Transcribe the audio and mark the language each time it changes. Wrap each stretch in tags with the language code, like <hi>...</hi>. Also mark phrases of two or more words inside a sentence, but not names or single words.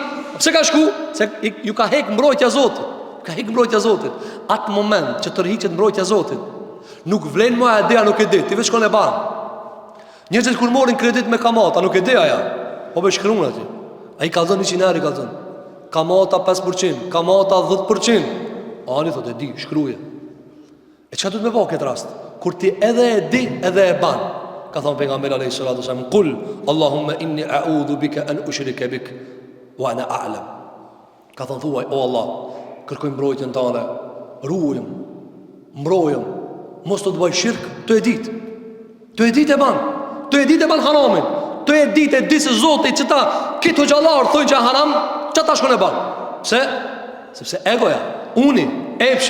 <sq>Pse ka shku? Se ju ka hek mbrojtja Zotit. Ka hek mbrojtja Zotit. Atë moment që të rriqet mbrojtja Zotit, nuk vlen më e dea nuk e dit. Ti veç shkon e ban. Njerëzit kur morin kredit me kamata, nuk e dea ja. Po be shkruan ati. A i kalzon 100 euro, kalzon. Kamata 5%, kamata 10%. Ani thot e di, shkruje. E çka duhet me bëu këtë rast? Kur ti edhe e di, edhe e ban. Ka thënë pejgamberi</sq> <ar>عليه الصلاة والسلام, "قل اللهم إني أعوذ بك أن أشرك بك وأنا أعلم."</ar> <sq>Ka thënë thuaj, o Allah, kërkoj mbrojtjen tënde, ruajm, mbrojm, mos të bëj shirk, të e ditë. Të e ditë e ban. Të e ditë e ban haramin. Të e ditë e di se Zoti që ta këto xhallar thonë që haram, çka ta shkon e ban. Pse? Sepse egoja, uni, epshi.</sq>